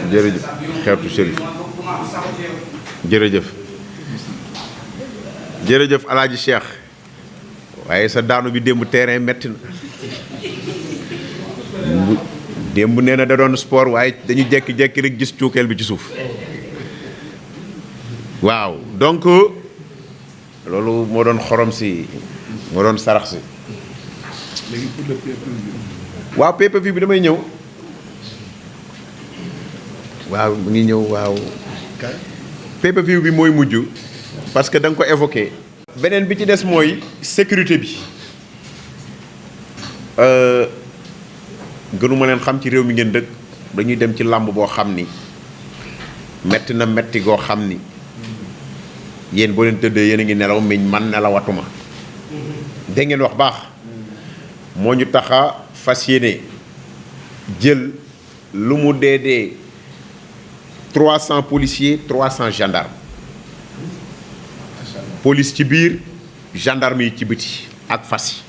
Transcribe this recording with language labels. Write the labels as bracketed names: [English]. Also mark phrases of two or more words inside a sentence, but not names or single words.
[Wolof] jërëjëf xeetu Chérif jërëjëf jërëjëf Alaaji Cheikh waaye sa daanu bi démb terrain metti na démb nee na da doon sport waaye dañu jekki-jekki rek gis cuukeel bi ci suuf waaw donc loolu moo doon xorom si moo doon sarax si léegi [French] pour le [Wolof] pay-per-view. waaw pay-per-view bi damay ñëw waaw mu ngi ñëw waaw pay-per-view bi mooy mujj [French] parce que [Wolof] da nga ko évoqué. beneen bi ci des mooy sécurité bi gënuma leen xam ci réew mi ngeen dëkk dañuy dem ci làmb boo xam ni metti na metti goo xam ni yéen boo leen tëddee yéen a ngi nelaw miñ man nelawatuma da ngeen wax baax moo ñu tax a fas yéene jël lu mu dee [French] 300 policiers 300 gendarmes [Wolof] police ci biir gendarme yi ci biti ak fas yi